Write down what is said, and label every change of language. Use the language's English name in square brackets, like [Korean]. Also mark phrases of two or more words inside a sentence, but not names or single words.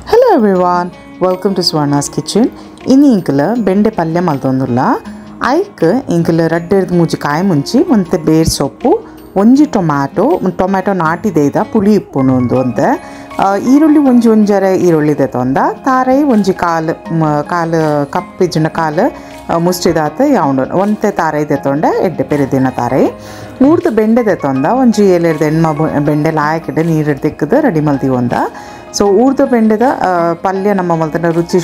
[English] everyone, welcome to Swarna's kitchen. [Tulu] ಇನ್ ಇಂಕ್ಲೆ ಬೆಂಡೆ ಪಲ್ಯ ಮಲ್ತೊಂದುಲ ಐಕ್ ಇಂಕ್ಲೆ ರೆಡ್ಡೆ ಮುಜಿ ಕಾಯಿ ಮುಂಚಿ ಒಂತೆ ಬೀರ್ ಸೊಪ್ಪು ಒಂಜಿ ಟೊಮ್ಯಾಟೊ ನಾಟಿದೆದ ಪುಳಿ ಇಪ್ಪುನು ಒಂದು ಅಂತೆ ಈರುಳ್ಳಿ ಒಂಜರೆ ಈರುಳ್ಳಿ ದೆತೊಂದ ತಾರೈ ಒಂಜಿ ಕಾಲು ಕಪ್ ಇಜ್ಜಿನ ಕಾಲು ಮುಷ್ಟಿದಾತ ಯಾವುದು ಒಂತೆ ತಾರೈ ದೆತೊಂಡ ಎಡ್ಡೆ ಪೆರಿದಿನ ತಾರೈ ಊರ್ದು ಬೆಂಡೆ ದೆತೊಂದ ಒಂಜಿ ಏಲೆರ್ದು ಎಣ್ಮ ಬೆಂಡೆ ಲಾಯಕಿಡೆ ನೀರು ದಿಕ್ಕದು ರೆಡಿ ಮಲ್ತೀವಿ ಒಂದ ಸೊ ಊರ್ದು ಬೆಂಡೆದ ಪಲ್ಯ ನಮ್ಮ ಮಲ್ತನ ರುಚಿ